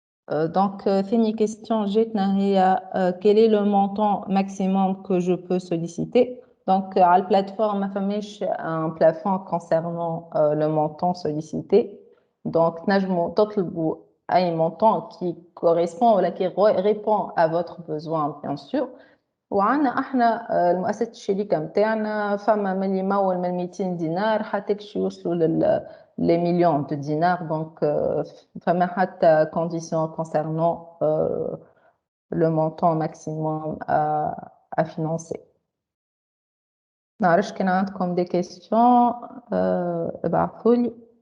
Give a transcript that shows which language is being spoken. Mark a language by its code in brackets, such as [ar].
[ar] دونك ثاني كيستيون جاتنا هي [fr] quel est le montant maximum que je peux solliciter. [ar] دونك على البلاتفورم ما فماش ان بلافون [fr] concernant le montant sollicité. [ar] دونك تنجموا تطلبوا أي [fr] montant qui correspond ou qui répond à votre besoin bien sûr. [ar] وعنا احنا المؤسسة الشركة متاعنا فما من يمول من 200 دينار حتى كش يوصلوا لي مليون دو دينار. دونك فما حتى [fr] condition concernant le montant maximum à financer. [ar] نعرفش كان عندكم دي كيستيون ابعثولي.